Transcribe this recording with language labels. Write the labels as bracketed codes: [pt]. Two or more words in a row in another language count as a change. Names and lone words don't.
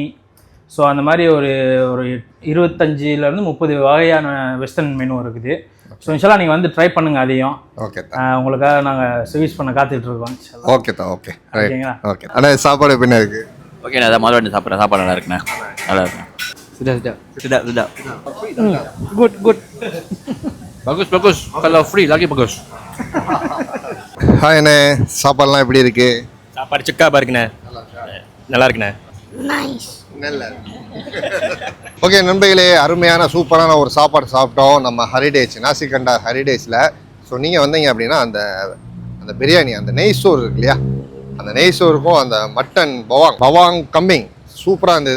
[ta] ஸோ அந்த மாதிரி ஒரு 25லேருந்து 30 வகையான [en] western menu [ta] இருக்குது. ஸோ இன்ஷால்லா நீங்கள் வந்து ட்ரை பண்ணுங்கள். அதையும் ஓகே, உங்களுக்காக நாங்கள் சர்வீஸ் பண்ண காத்துட்ருக்கோம். ஓகே தான். ஓகே, ஓகேங்களா? ஓகே. ஆனால் சாப்பாடு எப்படின்னா இருக்குது? ஓகே, நான் முதல்ல சாப்பிட்றேன். சாப்பாடு நல்லா இருக்குண்ணே. நல்லா இருக்குண்ணே. [ms] Sudah. Good. Bagus. Kalau free lagi bagus. [ta] ஹாய் அண்ணே, சாப்பாடுலாம் எப்படி இருக்கு? சாப்பாடு சிக்காபா இருக்குண்ணே. நல்லா இருக்குண்ணே. ஓகே நண்பர்களே, அருமையான சூப்பரான ஒரு சாப்பாடு சாப்பிட்டோம் நம்ம ஹரிடேஜ், நாசிகண்டா ஹரிடேஜில். ஸோ நீங்கள் வந்தீங்க அப்படின்னா அந்த பிரியாணி, அந்த நெய் சோறு இருக்கு இல்லையா, அந்த நெய் சோறுக்கும் அந்த மட்டன் [ms] bawang kambing [ta] சூப்பராக இருந்தது.